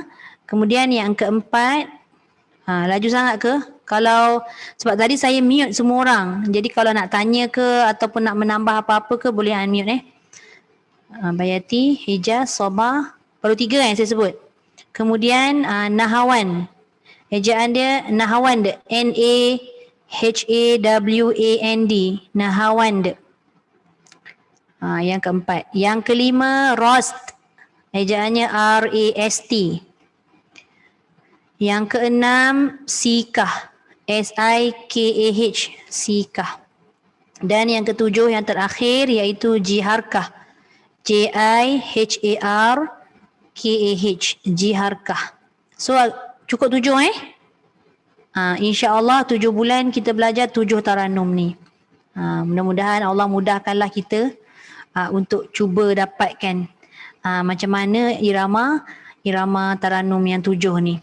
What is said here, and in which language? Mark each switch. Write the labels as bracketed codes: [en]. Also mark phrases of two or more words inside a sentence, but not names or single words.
[ms] Kemudian yang keempat, laju sangat ke? Kalau sebab tadi saya mute semua orang. Jadi kalau nak tanya ke ataupun nak menambah apa-apa ke boleh unmute Bayati, Hijaz, Sabah. Baru 3 yang saya sebut. Kemudian Nahawan. Ejaan dia Nahawand. N-A-H-A-W-A-N-D. Nahawand. Yang keempat. Yang kelima Rost. Ejaannya R-A-S-T. Yang keenam Sikah. S-I-K-A-H. Sikah. Dan yang ketujuh yang terakhir iaitu Jiharkah. J-I-H-A-R-K-A-H. Jiharkah. So cukup 7 InsyaAllah 7 bulan kita belajar 7 taranum ni. Mudah-mudahan Allah mudahkanlah kita untuk cuba dapatkan macam mana irama taranum yang 7 ni.